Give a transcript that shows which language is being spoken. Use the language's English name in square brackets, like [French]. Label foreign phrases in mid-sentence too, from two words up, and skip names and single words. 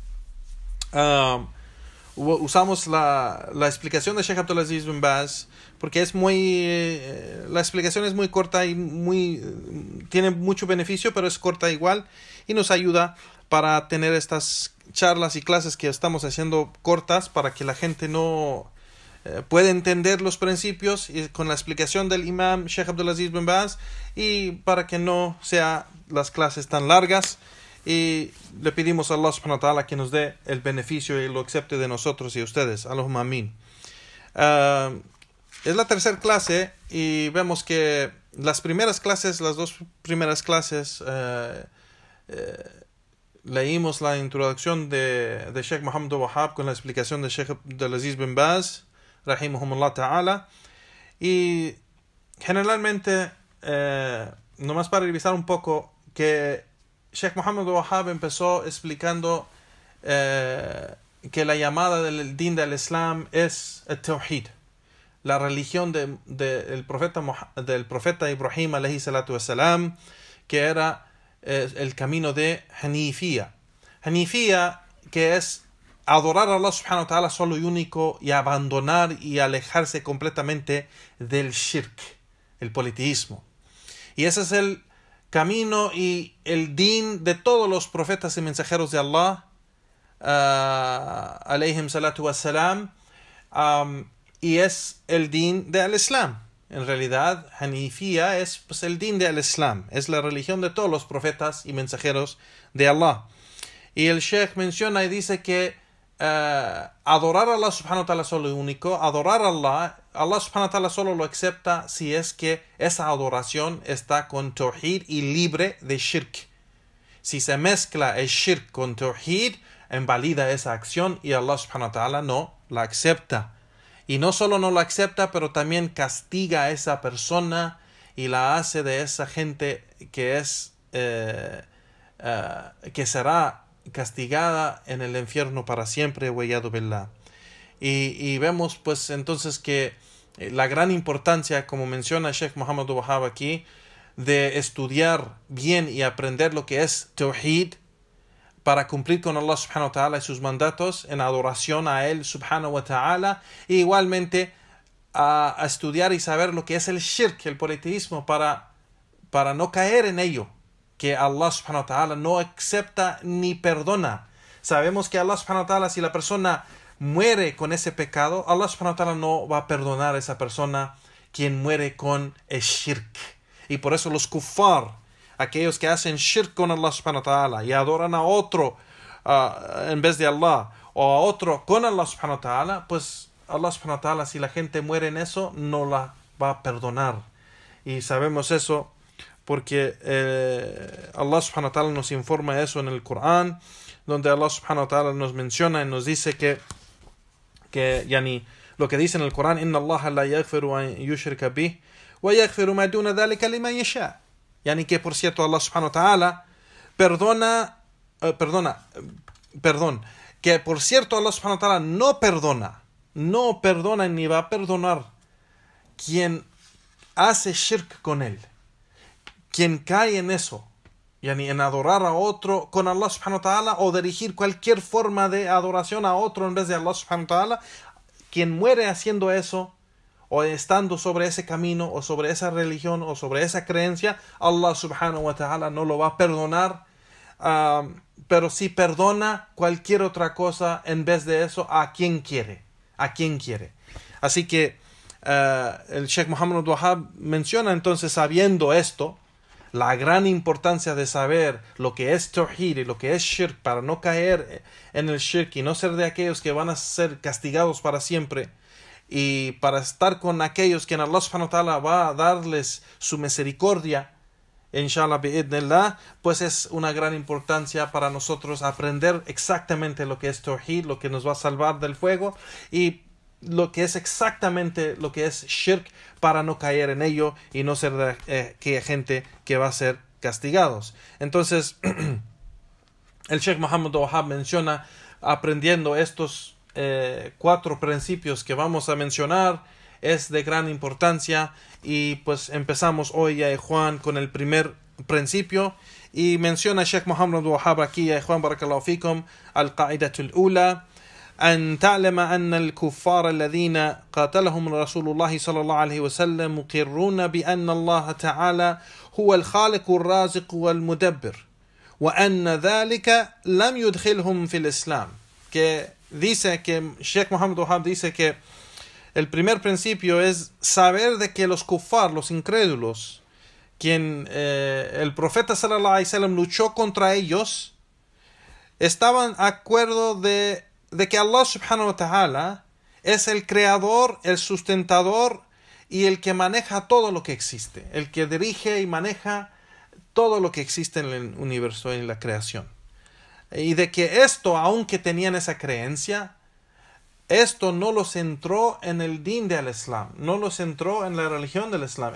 [Spanish] Usamos la explicación de Sheikh Abdulaziz bin Baz porque es la explicación es muy corta y tiene mucho beneficio, pero es corta igual y nos ayuda para tener estas charlas y clases que estamos haciendo cortas para que la gente no pueda entender los principios y con la explicación del Imam Sheikh Abdulaziz bin Baz, y para que no sean las clases tan largas. Y le pedimos a Allah [Arabic] سبحانه وتعالى [Spanish] que nos dé el beneficio y lo acepte de nosotros y ustedes. [Arabic] اللهم آمين. [Spanish] Es la tercera clase y vemos que las dos primeras clases leímos la introducción de Sheikh Muhammad Wahhab con la explicación de Sheikh Abdulaziz bin Baz [Arabic] رحمهم الله تعالى, [Spanish] y generalmente nomás para revisar un poco que Sheikh Muhammad Wahhab empezó explicando que la llamada del din del Islam es el Tawhid, la religión del profeta Ibrahim [Arabic] عليه الصلاة والسلام, [Spanish] que era el camino de Hanifía. Hanifía, que es adorar a Allah [Arabic] سبحانه وتعالى [Spanish] solo y único, y abandonar y alejarse completamente del shirk, el politeísmo. Y ese es el camino y el din de todos los profetas y mensajeros de Allah [Arabic] عليهم الصلاة والسلام, [Spanish] y es el din del Islam. En realidad, Hanifía es el din del Islam, es la religión de todos los profetas y mensajeros de Allah. Y el Sheikh menciona y dice que adorar a Allah [Arabic] سبحانه وتعالى [Spanish] solo y único, adorar a Allah [Arabic] سبحانه وتعالى [Spanish] solo lo acepta si es que esa adoración está con Tawhid y libre de shirk. Si se mezcla el shirk con Tawhid, invalida esa acción y Allah [Arabic] سبحانه وتعالى [Spanish] no la acepta. Y no solo no la acepta, pero también castiga a esa persona y la hace de esa gente que será castigada en el infierno para siempre, [Arabic] والعياذ بالله. [Spanish] Y vemos pues entonces que la gran importancia, como menciona Sheikh Muhammad Wahhab aquí, de estudiar bien y aprender lo que es Tawhid para cumplir con Allah [Arabic] سبحانه وتعالى [Spanish] y sus mandatos en adoración a Él [Arabic] سبحانه وتعالى, [Spanish] e igualmente a estudiar y saber lo que es el shirk, el politeísmo, para no caer en ello, que Allah [Arabic] سبحانه وتعالى [Spanish] no acepta ni perdona. Sabemos que Allah [Arabic] سبحانه وتعالى, [Spanish] si la persona muere con ese pecado, Allah [Arabic] سبحانه وتعالى [Spanish] no va a perdonar a esa persona quien muere con el shirk. Y por eso los kuffar, aquellos que hacen shirk con Allah [Arabic] سبحانه وتعالى [Spanish] y adoran a otro en vez de Allah, o a otro con Allah [Arabic] سبحانه وتعالى, [Spanish] pues Allah [Arabic] سبحانه وتعالى, [Spanish] si la gente muere en eso, no la va a perdonar. Y sabemos eso porque Allah [Arabic] سبحانه وتعالى [Spanish] nos informa eso en el Corán, donde Allah [Arabic] سبحانه وتعالى [Spanish] nos menciona y nos dice que yani, lo que dice en el Corán: [Arabic] إن الله لا يغفر أن يشرك به ويغفر ما دون ذلك لمن يشاء. [Spanish] Yani que por cierto Allah [Arabic] سبحانه وتعالى [Spanish] que por cierto Allah [Arabic] سبحانه وتعالى [Spanish] no perdona ni va a perdonar quien hace shirk con él, quien cae en eso, yani en adorar a otro con Allah [Arabic] سبحانه وتعالى, [Spanish] o dirigir cualquier forma de adoración a otro en vez de Allah [Arabic] سبحانه وتعالى. [Spanish] Quien muere haciendo eso, o estando sobre ese camino, o sobre esa religión, o sobre esa creencia, Allah [Arabic] سبحانه وتعالى [Spanish] no lo va a perdonar, pero sí perdona cualquier otra cosa en vez de eso a quien quiere. Así que el Sheikh Muhammad Wahhab menciona entonces, sabiendo esto, la gran importancia de saber lo que es tawhid y lo que es shirk para no caer en el shirk y no ser de aquellos que van a ser castigados para siempre, y para estar con aquellos que Allah [Arabic] سبحانه وتعالى [Spanish] va a darles su misericordia, [Arabic] إن شاء الله بإذن الله, [Spanish] pues es una gran importancia para nosotros aprender exactamente lo que es tawhid, lo que nos va a salvar del fuego, y lo que es exactamente lo que es shirk, para no caer en ello y no ser de que gente que va a ser castigados. Entonces el Sheikh Muhammad Wahab menciona, aprendiendo estos 4 principios que vamos a mencionar, es de gran importancia. Y pues empezamos hoy, ya Juan, con el primer principio, y menciona Sheikh Muhammad Wahab aquí, ya Juan, [Arabic] بارك الله فيكم، القاعدة الأولى, أن تعلم أن الكفار الذين قاتلهم رسول الله صلى الله عليه وسلم مقرون بأن الله تعالى هو الخالق الرازق والمدبر وأن ذلك لم يدخلهم في الإسلام. [Spanish] Que dice que Sheikh Muhammad Wahab dice que el primer principio es saber de que los kuffar, los incrédulos, quien el profeta [Arabic] صلى الله عليه وسلم [Spanish] luchó contra ellos, estaban de acuerdo de que Allah [Arabic] سبحانه وتعالى [Spanish] es el creador, el sustentador y el que maneja todo lo que existe, el que dirige y maneja todo lo que existe en el universo, en la creación. Y de que esto, aunque tenían esa creencia, esto no los entró en el din del Islam, no los entró en la religión del Islam.